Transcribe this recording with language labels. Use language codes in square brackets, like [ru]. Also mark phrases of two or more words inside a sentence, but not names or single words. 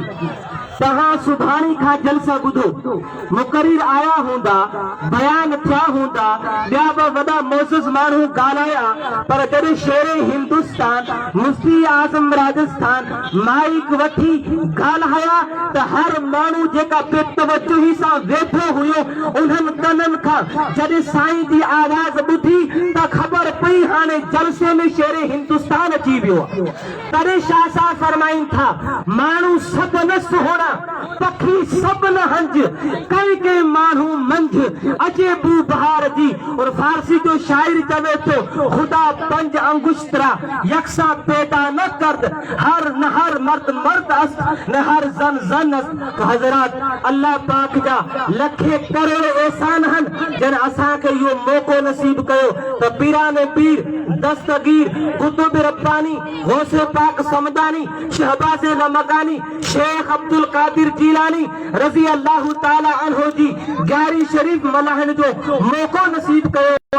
[sd] तहां सुभाणे खां जलसा ॿुधो, मुक़रर आया हूंदा, बयान थिया हूंदा, ॿिया बि वॾा मोसिस माण्हू ॻाल्हाया, पर जॾहिं शेर हिंदुस्तान मुफ्ती आज़म राजस्थान माइक वठी ॻाल्हाया त हर माण्हू जेका बेतवजही सां वेठो हुयो, उन्हनि कननि खां जॾहिं साईं जी आवाज़ ॿुधी त ख़बर पई हाणे जलसे में शेर हिंदुस्तान अची वियो। तॾहिं शाह साहब फरमाइनि था, माण्हू सभु न सुहोणा, पखी सब न हंज। कई कई माण्हू मंझ अचे बू बहार जी। और फारसी जो शायर चवे तो, [fa] خدا پنج انگشترا یکسا پیدا نکرد، هر نه هر مرد مرد است، نه هر زن زن است. [sd] तो हजरात, अल्लाह पाक जा लखे करोड़ एहसान हन जन असां के यो मौको नसीब कयो तो पीराने पीर, दस्तगीर, कुतुब रब्बानी, गौसे पाक समदानी, शहबाज नमकानी, शेख अब्दुल कादिर जीलानी [ar] رضي الله تعالى عنه [sd] जी 11 शरीफ मल्हाइण जो मौको नसीब कयो।